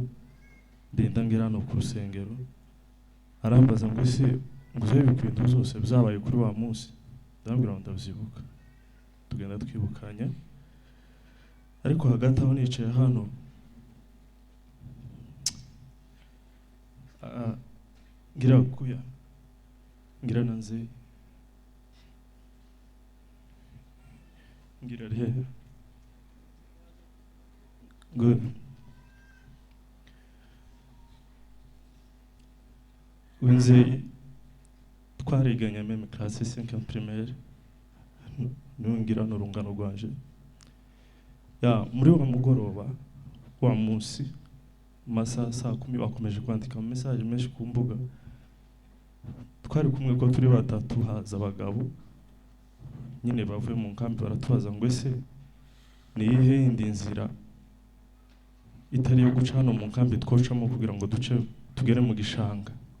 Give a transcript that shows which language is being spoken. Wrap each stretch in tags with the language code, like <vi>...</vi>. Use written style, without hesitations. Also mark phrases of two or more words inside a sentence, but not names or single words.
<rw>ndenda ngera no ku rusengero arambaza ngo ese nguze ibintu zose byabaye kuri wa munsi ndambwira ngo ndabyibuka tugenda twibukanya ariko hagati aho nicaye hano ngira nanze ngira rehe good wenze twariganye</rw> <fr>meme classe 5 primaire</fr> <rw>nungira n'urungano rwanje ya muri wa mugoroba wa munsi masaha 10 bakomeje kwandika message menshi ku mbuga twari kumwe ko turi batatu haza abagabo nyine bavuye mu nkambi baratubaza ngo ese ni ihe indi nzira itari yo guca hano mu nkambi twocamo kugira ngo tugere mu gishanga</rw>